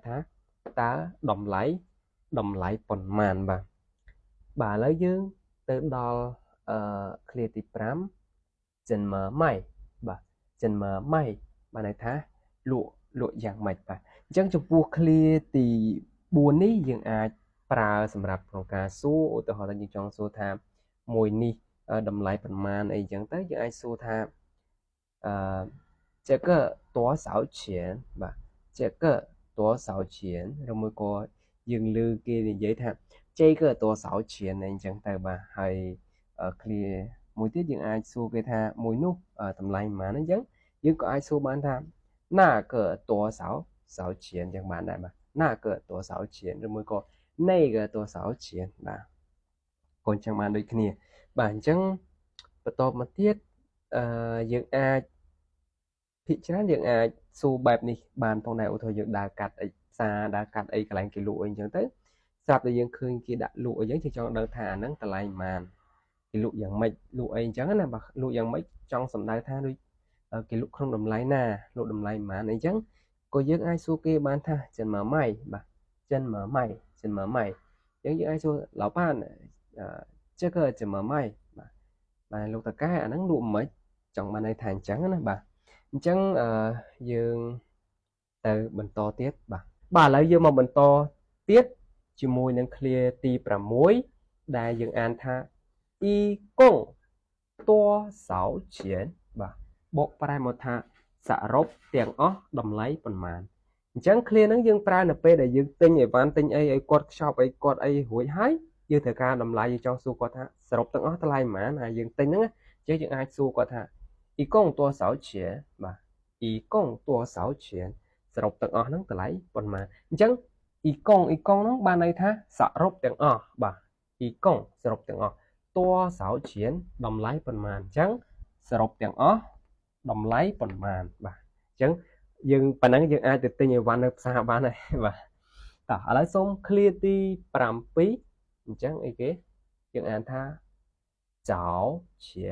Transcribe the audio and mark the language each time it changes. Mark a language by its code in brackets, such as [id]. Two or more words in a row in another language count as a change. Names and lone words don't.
[km] ថាតើតម្លៃប៉ុន្មានបាទឥឡូវយើងទៅដល់clear ទី5 [zh] 怎么卖 [km] បាទ [zh] 怎么卖 [km] បានន័យថាលក់យ៉ាងម៉េចបាទអញ្ចឹងចំពោះ clear ទី4នេះយើងអាចប្រើសម្រាប់ក្នុងការសួរឧទាហរណ៍ថាយើងចង់សួរថាមួយនេះតម្លៃប្រមាណអីចឹងទៅយើងអាចសួរថា [zh] 这个多少钱 [km] បាទ [zh] 这个多少钱 [km] ឬមួយក៏យើងលើគេនិយាយថា这 [zh] 个多少钱 [km] អីចឹងទៅបាទហើយ clear មួយទៀតយើងអាចសួរគេថាមួយនោះតម្លៃប៉ុន្មានអញ្ចឹងយើងក៏អាចសួរបានថា [zh] 那个多少钱 [km] ចឹងបានដែរបាទ [zh] 那个多少钱 [km] ឬមួយក៏ [zh] 那个多少钱 [km] បាទកូនចឹងបានដូចគ្នាបាទអញ្ចឹងបន្តមកទៀតយើងអាចភាគច្រើន យើងអាចសួរបែបនេះបានផងដែរឧទាហរណ៍យើងដើរកាត់អីផ្សារដើរកាត់អីកន្លែងគេលក់អីអញ្ចឹងទៅស្រាប់តែយើងឃើញគេដាក់លក់អីអញ្ចឹងចង់ដឹងថាអាហ្នឹងតម្លៃប៉ុន្មានគេលក់យ៉ាងម៉េចលក់អីអញ្ចឹងណាបាទលក់យ៉ាងម៉េចចង់សំដៅថាដូចគេលក់ក្នុងតម្លៃណាលក់តម្លៃប៉ុន្មានអីអញ្ចឹងក៏យើងអាចសួរ គេបានថា [zh] 怎么卖 [km] បាទ [zh] 怎么卖 [km] អញ្ចឹងយើងអាចសួរ [zh] 老板这个怎么卖 [km] បាទលោកតកែអាហ្នឹងលក់មិនចង់បានន័យថាអញ្ចឹងណាបាទអញ្ចឹងយើងទៅបន្តទៀតបាទឥឡូវយើងមកបន្តទៀតជាមួយនឹង clear ទី 6ដែលយើងអានថា [zh] 一共多少钱 [km] បាទបកប្រែមកថាសរុបទាំងអស់តម្លៃប៉ុន្មានអញ្ចឹង clear ហ្នឹងយើងប្រើនៅពេលដែលយើងទិញអីវ៉ាន់ទិញ អីឲ្យគាត់ខ្ចប់អីគាត់អីរួចហើយយើងត្រូវការតម្លៃយើងចង់សួរគាត់ថាសរុបទាំងអស់តម្លៃប៉ុន្មានហើយយើងទិញហ្នឹងអញ្ចឹងយើងអាចសួរ គាត់ថា [zh] 一共多少钱 [km] បាទ [zh] 一共多少钱 [km] សរុបទាំងអស់ហ្នឹងតម្លៃប៉ុន្មានអញ្ចឹង一共ហ្នឹងបានន័យថាសរុបទាំងអស់បាទ一共សរុបទាំងអស់ [zh] 多少钱 [km] តម្លៃប៉ុន្មានអញ្ចឹងសរុបទាំងអស់តម្លៃប៉ុន្មានបាទអញ្ចឹងយើងប៉ុណ្ណឹងយើងអាចទៅទិញអីវ៉ាន់នៅផ្សារបានហើយបាទតោះឥឡូវសូម clear ទី7អញ្ចឹងអីគេយើងអានថា找钱